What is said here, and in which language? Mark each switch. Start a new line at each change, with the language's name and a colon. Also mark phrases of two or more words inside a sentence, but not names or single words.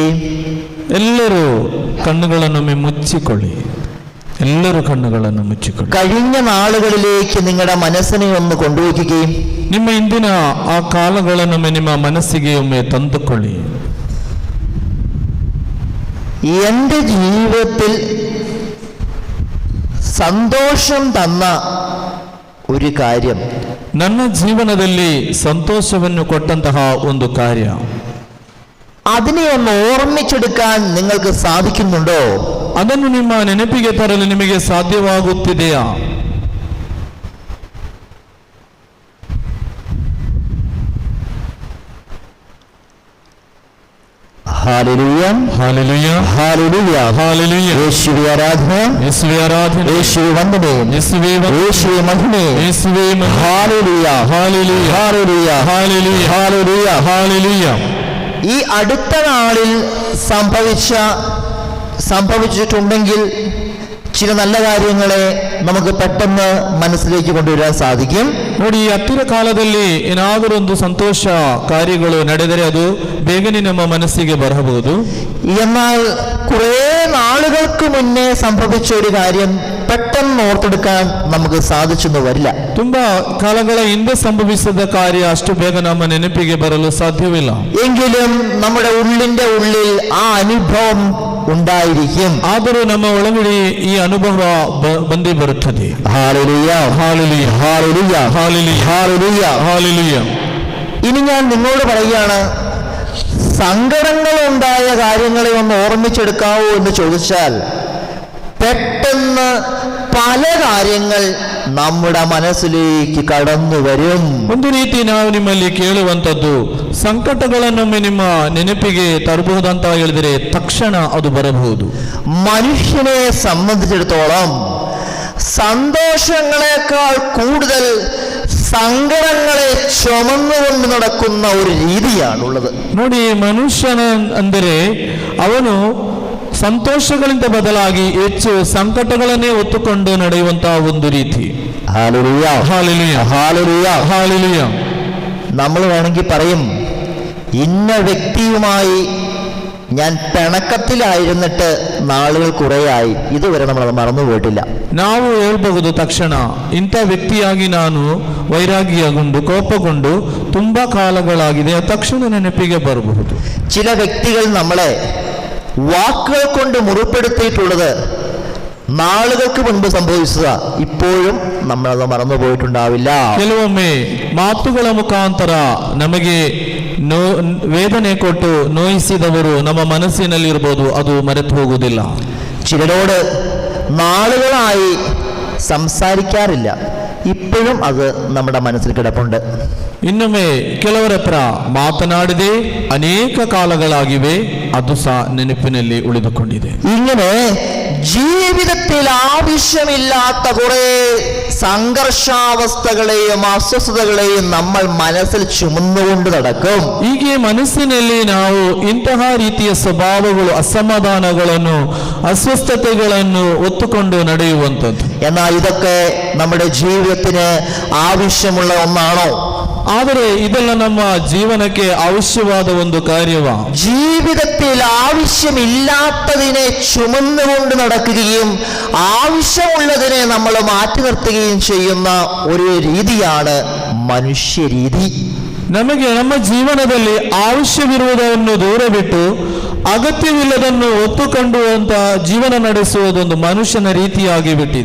Kannada: ಎಲ್ಲರೂ ಕಣ್ಣುಗಳನ್ನೊಮ್ಮೆ ಮುಚ್ಚಿಕೊಳ್ಳಿ. ಎಲ್ಲರೂ ಕಣ್ಣುಗಳನ್ನು ಮುಚ್ಚಿಕೊಳ್ಳಿ.
Malayalam: കഴിഞ്ഞ നാളുകളിലേക്ക് നിങ്ങളുടെ മനസ്സിനെ ഒന്ന് കൊണ്ടുവയ്ക്കുകയും
Kannada: ನಿಮ್ಮ ಇಂದಿನ ಆ ಕಾಲಗಳನ್ನೊಮ್ಮೆ ನಿಮ್ಮ ಮನಸ್ಸಿಗೆ ಒಮ್ಮೆ ತಂದುಕೊಳ್ಳಿ.
Malayalam: എൻ്റെ ജീവിതത്തിൽ സന്തോഷം തന്ന ഒരു കാര്യം,
Kannada: ನನ್ನ ಜೀವನದಲ್ಲಿ ಸಂತೋಷವನ್ನು ಕೊಟ್ಟಂತಹ ಒಂದು ಕಾರ್ಯ,
Malayalam: അതിനെ ഒന്ന് ഓർമ്മിച്ചെടുക്കാൻ നിങ്ങൾക്ക് സാധിക്കുന്നുണ്ടോ?
Kannada: ಅದನ್ನು ನಿಮ್ಮ ನೆನಪಿಗೆ ತರಲು ನಿಮಗೆ ಸಾಧ್ಯವಾಗುತ್ತಿದೆಯಾ?
Malayalam: ഹല്ലേലൂയ, ഹല്ലേലൂയ, ഹല്ലേലൂയ, ഹല്ലേലൂയ. യേശുവേ ആരാധന, യേശുവേ ആരാധന, യേശുവേ വന്ദനം, യേശുവേ വന്ദനം, യേശുവേ മഹിമ, യേശുവേ മഹിമ. ഹല്ലേലൂയ, ഹല്ലേലൂയ, ഹല്ലേലൂയ, ഹല്ലേലൂയ, ഹല്ലേലൂയ, ഹല്ലേലൂയ. ഈ അടുത്ത നാളിൽ സംഭവിച്ചിട്ടുണ്ടെങ്കിൽ ചില നല്ല കാര്യങ്ങളെ നമുക്ക് പെട്ടെന്ന് മനസ്സിലേക്ക് കൊണ്ടുവരാൻ സാധിക്കും.
Kannada: ನೋಡಿ, ಈ ಹತ್ತಿರ ಕಾಲದಲ್ಲಿ ಏನಾದರೂ ಒಂದು ಸಂತೋಷ ಕಾರ್ಯಗಳು ನಡೆದರೆ ಅದು ಬೇಗನೆ ನಮ್ಮ ಮನಸ್ಸಿಗೆ ಬರಬಹುದು.
Malayalam: എന്നാൽ കുറേ നാളുകൾക്ക് മുന്നേ സംഭവിച്ച ഒരു കാര്യം പെട്ടെന്ന് ഓർത്തെടുക്കാൻ നമുക്ക് സാധിച്ചെന്ന് വരില്ല.
Kannada: ತುಂಬಾ ಕಾಲಗಳ ಹಿಂದೆ ಸಂಭವಿಸಿದ ಕಾರ್ಯ ಅಷ್ಟು ಬೇಗ ನಮ್ಮ ನೆನಪಿಗೆ ಬರಲು ಸಾಧ್ಯವಿಲ್ಲ.
Malayalam: എങ്കിലും നമ്മുടെ ഉള്ളിന്റെ ഉള്ളിൽ ആ അനുഭവം ഉണ്ടായിരിക്കും.
Kannada: ಆದರೂ ನಮ್ಮ ಒಳಗಡೆ ಈ ಅನುಭವ ಬಂದೇ ಬರುತ್ತದೆ.
Malayalam: ഹല്ലേലൂയ,
Kannada: ಹಾಲೆಲೂಯ,
Malayalam: ഹല്ലേലൂയ,
Kannada: ಹಾಲೆಲೂಯ,
Malayalam: ഹല്ലേലൂയ,
Kannada: ಹಾಲೆಲೂಯ.
Malayalam: ഇനി ഞാൻ നിങ്ങളോട് പറയുകയാണ്, സങ്കടങ്ങൾ ഉണ്ടായ കാര്യങ്ങളെ ഒന്ന് ഓർമ്മിച്ചെടുക്കാവോ എന്ന് ചോദിച്ചാൽ പെട്ടെന്ന് പല കാര്യങ്ങൾ നമ്മുടെ മനസ്സിലേക്ക് കടന്നു വരും.
Kannada: ಒಂದು ರೀತಿ ನಾವು ನಿಮ್ಮಲ್ಲಿ ಕೇಳುವಂಥದ್ದು, ಸಂಕಟಗಳನ್ನೊಮ್ಮೆ ನಿಮ್ಮ ನೆನಪಿಗೆ ತರಬಹುದಂತ ಹೇಳಿದರೆ ತಕ್ಷಣ ಅದು ಬರಬಹುದು.
Malayalam: മനുഷ്യനെ സംബന്ധിച്ചിടത്തോളം സന്തോഷങ്ങളെക്കാൾ കൂടുതൽ സങ്കടങ്ങളെ ചുമന്നുകൊണ്ട് നടക്കുന്ന ഒരു രീതിയാണുള്ളത്.
Kannada: ನೋಡಿ, ಮನುಷ್ಯನ ಅಂದರೆ ಅವನು ಸಂತೋಷಗಳಿಂದ ಬದಲಾಗಿ ಹೆಚ್ಚು ಸಂಕಟಗಳನ್ನೇ ಹೊತ್ತುಕೊಂಡು ನಡೆಯುವಂತಹ ಒಂದು ರೀತಿ.
Malayalam: ഹല്ലേലൂയ,
Kannada: ಹಾಲೆಲೂಯ,
Malayalam: ഹല്ലേലൂയ.
Kannada: ಹಾಲೆಲೂಯ.
Malayalam: നമ്മൾ വേണമെങ്കിൽ പറയും, ഇന്ന വ്യക്തിയുമായി ഞാൻ പിಣക്കത്തിലായിരുന്നിട്ട് ನಾಳುಗಳು കുറേಯಾയി, ಇದುವರೆ നമ്മളത് ಮರೆತುപോയിട്ടിಲ್ಲ.
Kannada: ನಾವು ಹೇಳ್ಬಹುದು ತಕ್ಷಣ ಇಂಥ ವ್ಯಕ್ತಿಯಾಗಿ ನಾನು ವೈರಾಗಿಯಾಗೊಂಡು ಕೋಪಗೊಂಡು ತುಂಬಾ ಕಾಲಗಳಾಗಿದೆ, ತಕ್ಷಣ ನೆನಪಿಗೆ ಬರಬಹುದು.
Malayalam: ചില വ്യക്തികൾ നമ്മളെ വാക്കുകൾ കൊണ്ട് മുറിപ്പെടുത്തിയിട്ടുള്ളത് നാളുകൾക്ക് മുൻപ് സംഭവിച്ചതാ, ഇപ്പോഴും നമ്മളത് മറന്നുപോയിട്ടുണ്ടാവില്ല.
Kannada: ಕೆಲವೊಮ್ಮೆ ಮಾತುಗಳ ಮುಖಾಂತರ ನಮಗೆ ವೇದನೆ ಕೊಟ್ಟು ನೋಯಿಸಿದವರು ನಮ್ಮ ಮನಸ್ಸಿನಲ್ಲಿರ್ಬೋದು, ಅದು ಮರೆತು ಹೋಗುವುದಿಲ್ಲ.
Malayalam: ചിലരോട് നാളുകളായി സംസാരിക്കാറില്ല, ഇപ്പോഴും അത് നമ്മുടെ മനസ്സിൽ കിടപ്പുണ്ട്.
Kannada: ಇನ್ನೊಮ್ಮೆ ಕೆಲವರ ಹತ್ರ ಮಾತನಾಡದೆ ಅನೇಕ ಕಾಲಗಳಾಗಿವೆ, ಅದು ಸಹ ನೆನಪಿನಲ್ಲಿ ಉಳಿದುಕೊಂಡಿದೆ.
Malayalam: ഇങ്ങനെ ജീവിതത്തിൽ ആവശ്യമില്ലാത്ത കുറെ സംഘർഷാവസ്ഥകളെയും ಅಸ್ವಸ್ಥತೆಗಳെയും നമ്മൾ മനസ്സിൽ ചുമന്നുകൊണ്ട് നടക്കും.
Kannada: ಹೀಗೆ ಮನಸ್ಸಿನಲ್ಲಿ ನಾವು ಇಂತಹ ರೀತಿಯ ಸ್ವಭಾವಗಳು, ಅಸಮಾಧಾನಗಳನ್ನು, ಅಸ್ವಸ್ಥತೆಗಳನ್ನು ಒತ್ತುಕೊಂಡು ನಡೆಯುವಂಥದ್ದು.
Malayalam: എന്നാൽ ഇതൊക്കെ നമ്മുടെ ജീവിതത്തിന് ആവശ്യമുള്ള ഒന്നാണോ?
Kannada: ಆದರೆ ಇದೆಲ್ಲ ನಮ್ಮ ಜೀವನಕ್ಕೆ ಅವಶ್ಯವಾದ ಒಂದು ಕಾರ್ಯವ.
Malayalam: ജീവിതത്തിൽ ആവശ്യമില്ലാത്തതിനെ ചുമന്നുകൊണ്ട് നടക്കുകയും ആവശ്യമുള്ളതിനെ നമ്മൾ മാറ്റി നിർത്തുകയും ചെയ്യുന്ന ഒരു രീതിയാണ് മനുഷ്യരീതി.
Kannada: ನಮಗೆ ನಮ್ಮ ಜೀವನದಲ್ಲಿ ಅವಶ್ಯವಿರುವುದನ್ನು ದೂರ ಬಿಟ್ಟು ಅಗತ್ಯವಿಲ್ಲದನ್ನು ಒತ್ತುಕೊಂಡುವಂತ ಜೀವನ ನಡೆಸುವುದೊಂದು ಮನುಷ್ಯನ ರೀತಿಯಾಗಿ ಬಿಟ್ಟಿದೆ.